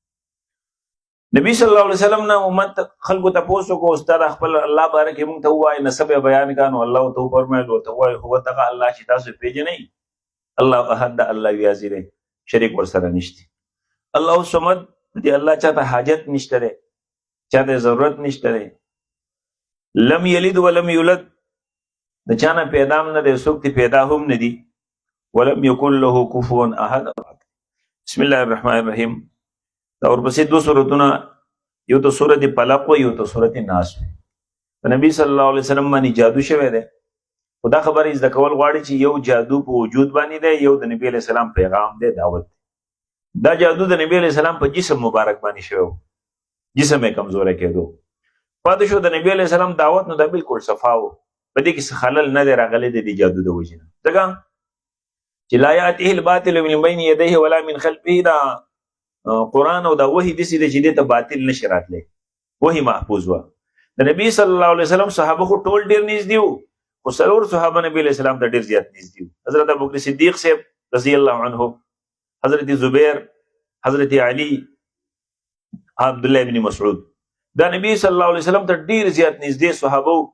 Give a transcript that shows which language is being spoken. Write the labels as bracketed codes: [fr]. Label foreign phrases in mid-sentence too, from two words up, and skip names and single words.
[ps] نبی [ar] صلی الله علیه وسلم [ps] نه امت خلکو تپوس وکړو استاد خپل الله باره کې موږ ته ووایي، نسب یې بیان کړه، نو الله ورته وفرمایل ورته ووایي هو دغه الله چې تاسو پیژنئ [ar] الله احد [ps] ده، الله یوازې دی، شریک ورسره نشته. [ar] الله صمد [ps] دی، الله چاته حاجت نشته دی، چاته ضرورت نشته دی. [ar] لم یلد ولم یولد، [ps] د چا نه پیدا هم نه دی، څوک تی پیدا هم نه دی. [ar] ولم یکن له کفوا احد. بسم الله الرحمن الرحیم. [ps] دا ورپسې دو سورتونه، یو ته سورت فلق و یو ته سورت ناس و. په نبی [ar] صلی الله علیه وسلم [ps] باندې جادو شوی دی، خو دا خبرې زده کول غواړي چې یو جادو په وجود باندې دی، یو د نبی [ar] علیه السلام [ps] پیغام دی، دعوت دی. دا جادو د نبی [ar] علیه السلام [ps] په جسم مبارک باندې شوی، جسم یې کمزوری کېدو. پاتې شو د نبی [ar] علیه السلام [ps] دعوت نو دا بالکل صفا و، په دې کې څه خلل نه دی راغلی د دې جادو د وجې نه، ځکه چې [ar] لا یأتیه الباطل من بین یدیه ولا من خلفه، [ps] دا قرآن او دا وحی داسې دی چې دې ته باطل نشي راتلی، وحی محفوظ وه. د نبی [ar] صلی الله علیه وسلم [ps] صحابه خو ټول ډېر نږدې وو، خو څلور صحابه نبی [ar] علیه السلام [ps] ته ډېر زیات نږدې وو. حضرت ابوبکر صدیق صاحب [ar] رضی الله عنه، [ps] حضرت زبیر، حضرت علی، عبدالله ابن مسعود، دا نبی [ar] صلی الله علیه وسلم [ps] ته ډېر زیات نږدې صحابه وو.